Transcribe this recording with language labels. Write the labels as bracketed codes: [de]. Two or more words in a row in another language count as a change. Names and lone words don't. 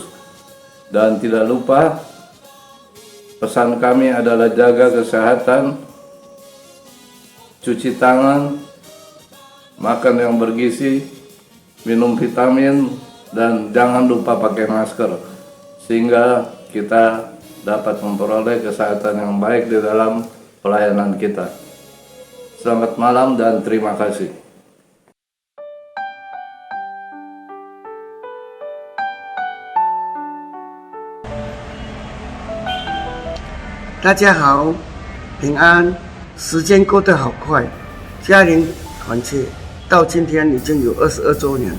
[id] Dan tidak lupa, pesan kami adalah jaga kesehatan, cuci tangan, makan yang bergizi, minum vitamin, dan jangan lupa pakai masker, sehingga kita dapat memperoleh kesehatan yang baik di dalam pelayanan kita. Selamat malam dan terima kasih. [zh] 大家好，平安。时间过得好快，家庭团契到今天已经有22周年。